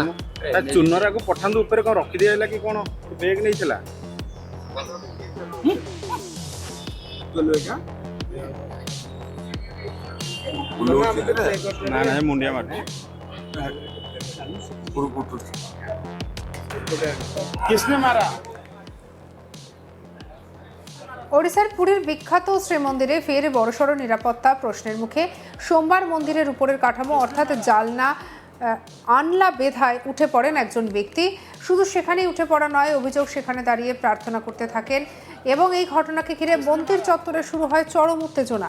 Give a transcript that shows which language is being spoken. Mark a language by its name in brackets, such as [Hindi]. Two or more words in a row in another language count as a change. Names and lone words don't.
[Odia] ତା ଚୁନରାକୁ ପଠାନ୍ତୁ ଉପରେ କଣ ରଖିଦିଆହେଲା କି କଣ ବେଗ ନେଇଥିଲା ନା ନା ମୁଣ୍ଡିଆ ମାରୁଛି [Hindi] किसने मारा [Bangla] ওড়িশার পুরীর বিখ্যাত শ্রীমন্দিরে ফের বড়সড় নিরাপত্তা প্রশ্নের মুখে সোমবার মন্দিরের উপরের কাঠামো অর্থাৎ জালনা আনলা বেধায় উঠে পড়েন একজন ব্যক্তি। শুধু সেখানেই উঠে পড়া নয়, অভিযোগ সেখানে দাঁড়িয়ে প্রার্থনা করতে থাকেন এবং এই ঘটনাকে ঘিরে মন্দির চত্বরে শুরু হয় চরম উত্তেজনা।